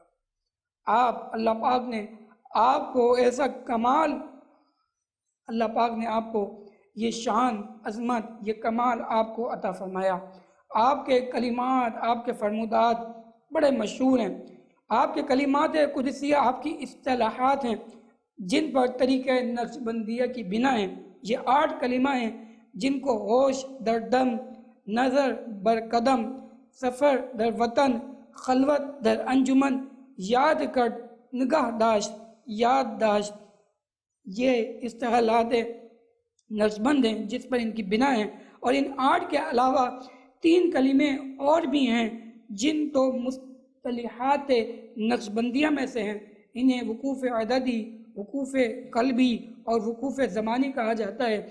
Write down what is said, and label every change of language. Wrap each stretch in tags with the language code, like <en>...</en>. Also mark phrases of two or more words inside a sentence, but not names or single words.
<ur>آپ اللہ پاک نے آپ کو ایسا کمال، اللہ پاک نے آپ کو یہ شان، عظمت، یہ کمال آپ کو عطا فرمایا۔ آپ کے کلمات، آپ کے فرمودات بڑے مشہور ہیں۔ آپ کے کلمات قدسیہ آپ کی اصطلاحات ہیں جن پر طریقہ نقش بندیہ کی بنا ہے۔ یہ 8 کلمہ ہیں جن کو</ur> <fa>ہوش در دم، نظر بر قدم، سفر در وطن، خلوت در انجمن، یاد کر نگاہ داشت، یاد داشت،</fa> <ur>یہ اصطلاحات نقش بند ہیں جس پر ان کی بنا ہے۔ اور ان 8 کے علاوہ 3 کلمے اور بھی ہیں جن تو مصطلحات نقش بندیہ میں سے ہیں۔ انہیں وقوف عددی، وقوف قلبی اور وقوف زمانی کہا جاتا ہے۔</ur>